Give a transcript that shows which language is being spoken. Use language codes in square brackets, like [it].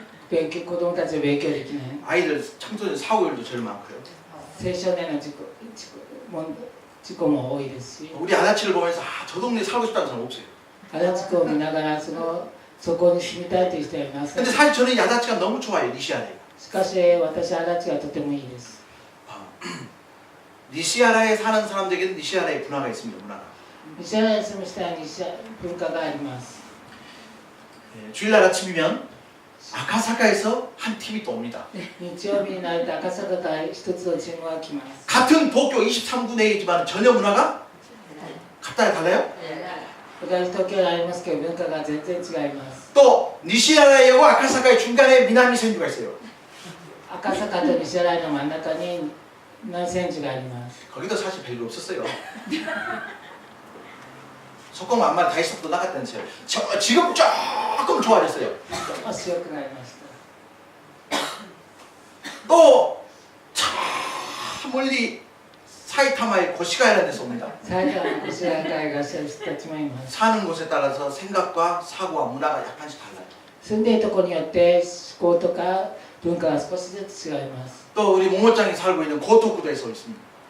[ja] 子供たちを勉強できない。 [ko] 아이들 청소년 사고율도 제일 많고요. [ja] 青少年の事故も多いですし、 [ko] 우리 아다치를 보면서 저 동네에 살고 싶다는 사람 없어요. [ja] 足立区を見ながらそこに住みたいという人はいません。 [ko] 근데 사실 저는 이 아다치가 너무 좋아요. 니시아라에. [ja] しかし私は足立がとてもいいです。 [ko] 니시아라에 사는 사람들에게는 니시아라의 문화가 있습니다. 문화가. [ja] 西原に住む人は文化があります。 [ko] 예, 주일날 아침이면 아카사카에서 한 팀이 또 옵니다. [ja] 日曜日になると赤坂から一つのチームが来ます。 [ko] 같은 도쿄 23구내이지만 전혀 문화가 각다르게 달라요. [ja] 同じ東京にありますけど文化が全然違います。 [ko] 또 니시아라에와 아카사카의 중간에 미나미 센주가 있어요. [ja] 赤坂と西原の真ん中に南千住があります。 [ko] 거기도 사실 별로 없었어요. 소금 한 마리 다 있어도 나갔다면서요. 지금 조금 좋아졌어요. [ja] 少し良くなりました。 [ko] 또 저 멀리 사이타마의 고시가이라는 데서 옵니다. [ja] 埼玉の越谷からいらっしゃる人たちもいます。 [ko] 사는 곳에 따라서 생각과 사고와 문화가 약간씩 달라요. [ja] 住んでいるところによって思考とか文化が少しずつ違います。 [ko] 또 우리 모모짱이 살고 있는 고토쿠도에서 있습니다.